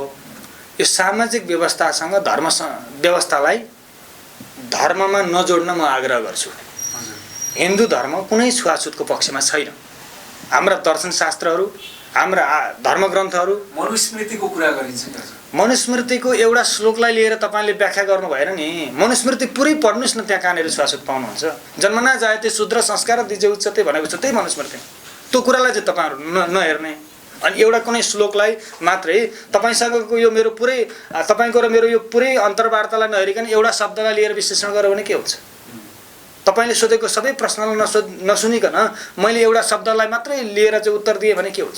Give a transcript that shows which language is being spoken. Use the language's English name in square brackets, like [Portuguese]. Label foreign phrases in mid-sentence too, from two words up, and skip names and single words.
[Nepali] यो सामाजिक व्यवस्थासँग धर्म व्यवस्थालाई धर्ममा नजोड्न म आग्रह गर्छु। हिन्दू धर्म कुनै छुवाछुतको पक्षमा छैन। हाम्रा दर्शनशास्त्रहरू, हाम्रा धर्मग्रन्थहरू, मनुस्मृतिको कुरा गरिन्छ। मनुस्मृतिको एउटा श्लोकलाई लिएर तपाईँले व्याख्या गर्नु भएन नि। मनुस्मृति पुरै पढ्नुहोस् न, त्यहाँ कहाँनिर छुवाछुत पाउनुहुन्छ। [Sanskrit] जन्मना जायते शूद्र संस्कार दिजे उच्चते [Nepali] भनेको छ, त्यही मनुस्मृति। त्यो कुरालाई चाहिँ तपाईँहरू नहेर्ने अनि एउटा कुनै श्लोकलाई मात्रै तपाईँसँगको यो मेरो पुरै तपाईँको र मेरो यो पुरै अन्तर्वार्तालाई नहेरिकन एउटा शब्दलाई लिएर विश्लेषण गर्यो भने के हुन्छ? तपाईँले सोधेको सबै प्रश्नलाई नसुनिकन मैले एउटा शब्दलाई मात्रै लिएर चाहिँ उत्तर दिएँ भने के हुन्छ?